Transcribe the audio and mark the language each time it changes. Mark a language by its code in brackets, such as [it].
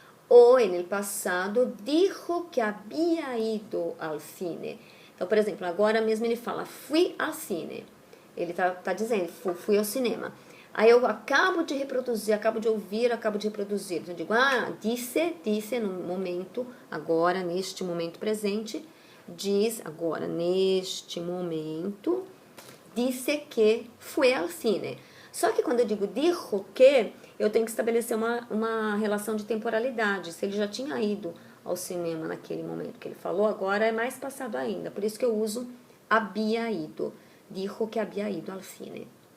[es] Ou, en el passado, dijo que había ido al cine. [pt] Então, por exemplo, agora mesmo ele fala, [es] fui al cine. [pt] Ele tá dizendo, fui ao cinema. Aí eu acabo de reproduzir, acabo de ouvir, acabo de reproduzir. Então, eu digo, disse no momento, agora, neste momento presente, diz, agora, neste momento, disse que [es] fue al cine. [pt] Só que quando eu digo dijo que, eu tenho que estabelecer uma relação de temporalidade. Se ele já tinha ido ao cinema naquele momento que ele falou, agora é mais passado ainda. Por isso que eu uso [es] había ido. Dijo que había ido al cine.